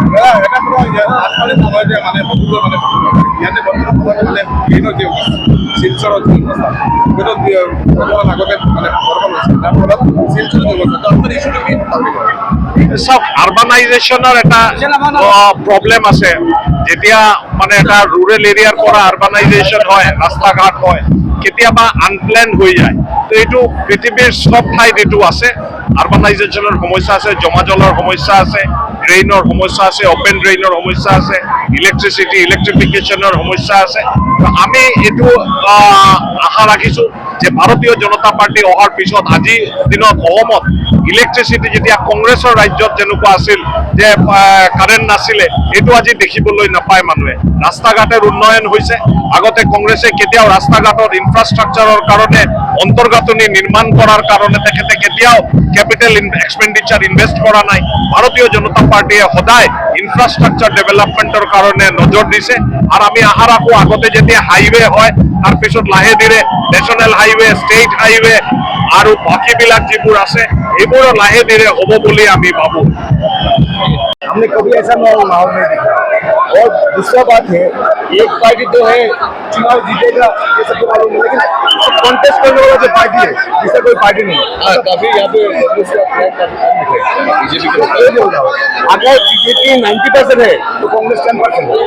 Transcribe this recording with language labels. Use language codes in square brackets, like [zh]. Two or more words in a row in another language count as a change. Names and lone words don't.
[as] সব আরবানাইজেশনের একটা প্রবলেম আছে। যেতিয়া মানে এটা [en] rural area [as] পৰা আরবানাইজেশন হয়, রাস্তাঘাট হয়, কেতিয়াবা আনপ্লেন হৈ যায়। তো এইটো পৃথিৱীৰ সব ঠাইত এইটো আছে। আরবানাইজেশনের সমস্যা আছে, জমা জলৰ সমস্যা আছে, ড্রেইনৰ সমস্যা আছে, [en] open drain [as] সমস্যা আছে, [en] electricity electrification [as] সমস্যা আছে। আমি এইটো আশা রাখিছো যে ভারতীয় জনতা পার্টি অহাৰ পিছত আজি দিনত অসমত ইলেকট্রিসিটি যেতিয়া কংগ্রেসৰ ৰাজ্যত যেনেকুৱা আছিল যে কাৰেণ্ট নাছিলে, এইটো আজি দেখিবলৈ নাপায় মানুহে। ৰাস্তা ঘাটেৰ উন্নয়ন হৈছে। আগতে কংগ্রেসে কেতিয়াও রাস্তা ঘাটৰ ইনফ্রাস্ট্রাকচাৰৰ কাৰণে অন্তৰ্গাঁথনি নিৰ্মাণ কৰাৰ কাৰণে তেখেতে কেতিয়াও [en] capital expenditure invest [as] কৰা নাই। ভারতীয় জনতা পার্টিয়ে সদায় [en] infrastructure development [as] কাৰণে নজৰ দিছে আৰু আমি আশা ৰাখো আগতে যেতিয়া হাইৱে হয় তাৰ পিছত লাহে ধীৰে [en] national highway, state highway [as] আৰু বাকীবিলাক যিবোৰ আছে এইবোৰো লাহে ধীৰে হ'ব বুলি আমি ভাবো। [hi] हमने कभी ऐसा माहौल नहीं देखा। और दूसरा बात है, एक पार्टी तो है चुनाव जीतेगा ये सबको मालूम है, लेकिन कॉन्टेस्ट करने वाला जो पार्टी है जिसका कोई पार्टी नहीं है। कभी यहाँ पे बीजेपी अगर बीजेपी 90% है तो कांग्रेस 10% है।